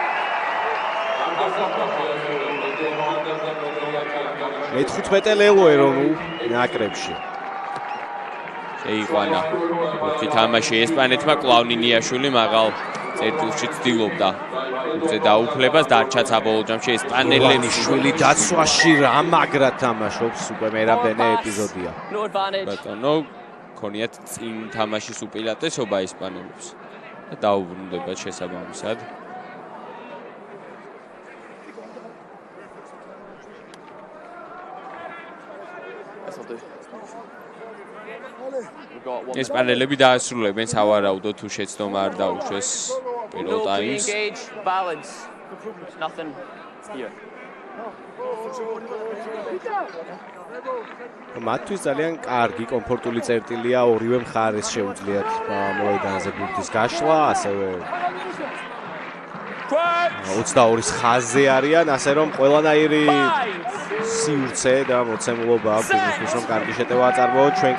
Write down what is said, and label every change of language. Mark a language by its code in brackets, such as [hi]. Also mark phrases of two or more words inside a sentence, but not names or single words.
[ka] მე-15 ლელო ეროვნულ ნაკრებში. შეიყვანა ბურთი თამაში ესპანეთმა კვლავ ნინიაშვილი მაღალ წერტილში ცდილობდა უძე დაუფლებას დარჩა საბოლოო ჯამში ესპანელებს შვილი დაცვაში რა მაგრად თამაშობს უკვე მე რამდენი ეპიზოდია. [en] No advantage. [ka] ბატონო ქონიათ წინ თამაშის უპირატესობა ესპანელებს და დაუბრუნდება შესაბამისად. [en] This'll do. We've got 1 minute. [ka] ესპანელები დაასრულებენ სავარაუდო თუ შეცდომა არ დაუშვეს პირველ No ტაიმს. [en] pre-engage, balance. Nothing here. [ka] მათთვის ძალიან კარგი კომფორტული წერტილია ორივე მხარეს შეუძლიათ მოედანზე ბურთის გაშლა, ასევე 22-ის ხაზზე არიან, ასე რომ ყველანაირი სიურცე და მოცემულობა აქვს იმისთვის, რომ კარგი შეტევა აწარმოოთ.